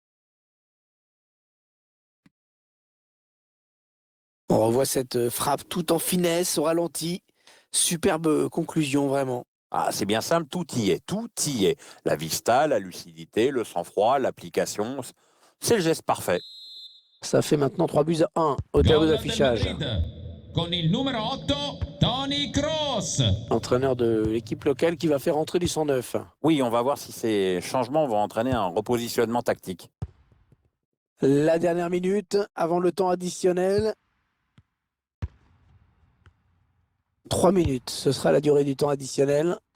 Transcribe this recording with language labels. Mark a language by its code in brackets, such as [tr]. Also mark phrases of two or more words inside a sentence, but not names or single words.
[fr] On revoit cette frappe tout en finesse au ralenti. Superbe conclusion, vraiment. Ah, c'est bien simple, tout y est, tout y est. La vista, la lucidité, le sang-froid, l'application, c'est le geste parfait. Ça fait maintenant 3-1 au tableau [it] Gol del [fr] d'affichage. [it] Madrid con il numero 8 Toni Kroos. [fr] Entraîneur de l'équipe locale qui va faire entrer du 109. Oui, on va voir si ces changements vont entraîner un repositionnement tactique. La dernière minute avant le temps additionnel. 3 minutes, ce sera la durée du temps additionnel.